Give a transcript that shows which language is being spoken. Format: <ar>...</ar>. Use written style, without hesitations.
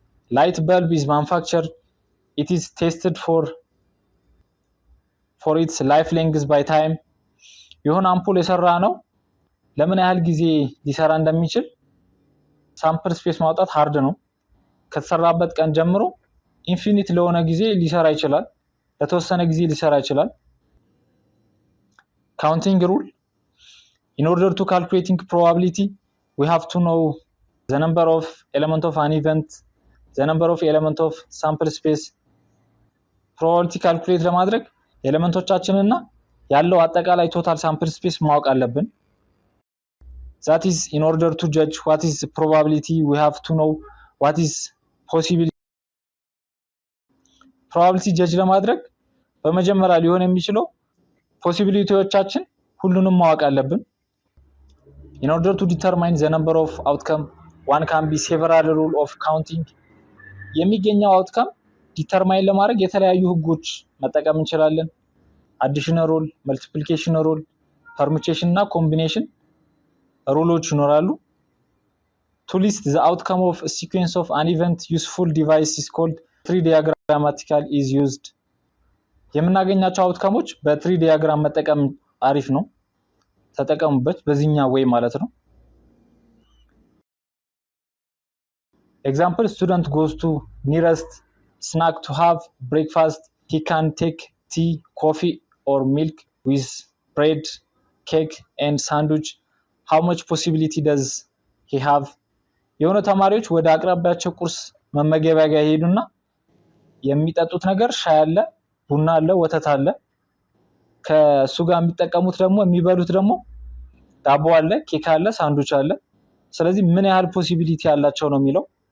<en>light bulb is manufactured, it is tested for its life length by time</en> <am>የሆነ አምፖል የሰራ ነው ለምን ያህል ጊዜ ሊሰራ እንደሚችል ሳምፕል ስፔስ ማውጣት ሃርድ ነው። ከተሰራበት ቀን ጀምሮ ኢንፊኒት ለሆነ ጊዜ ሊሰራ ይችላል፣ ለተወሰነ ጊዜ ሊሰራ ይችላል።</am> <en>counting rule in order to calculating probability we have to know the number of element of an event, the number of element of sample space. probability calculate</en> <am>ለማድረግ ኤሌመንቶቻችንና ያለው አጠቃላይ ቶታል ሳምፕል ስፔስ ማወቅ አለብን።</am> <en>that is in order to judge what is probability we have to know what is possibility. probability judge</en> <am>ለማድረግ በመጀመሪያ ሊሆን የሚችለው ፖሲቢሊቲዎቻችን ሁሉንም ማወቅ አለብን።</am> <en>in order to determine the number of outcome one can be several rule of counting.</en> <am>የሚገኘው አውትካም ዲተርማይን ለማድረግ የተለያዩ ህጎች መጠቀም እንችላለን። አዲሽናል ሩል፣ መልቲፕሊኬሽን ሩል፣ ፐርሙቴሽን እና ኮምቢኔሽን ሩሎች ይኖራሉ።</am> <en>to list the outcome of a sequence of an event useful device is called tree diagrammatical is used.</en> <am>የምናገኛቸው አውትካሞች በትሪ ዲያግራም መጠቀም አሪፍ ነው። ተጠቀሙበት በዚህኛው ወይ ማለት ነው።</am> <en>example student goes to nearest snack to have breakfast. He can take tea, coffee or milk with bread, cake and sandwich. how much possibility does he have?</en> <am>የሆነ ተማሪዎች ወደ አቅራቢያቸው ቁርስ መመገቢያ ጋር ሄዱና የሚጠጡት ነገር ሻይ አለ፣ ቡና አለ፣ ወተት አለ። ከሱ ጋር የሚጠቀሙት ደግሞ የሚበሉት ደግሞ ዳቦ አለ፣ ኬክ አለ፣ ሳንድዊች አለ። ስለዚህ ምን ያህል ፖሲቢሊቲ ያላቸው ነው የሚለው።</am>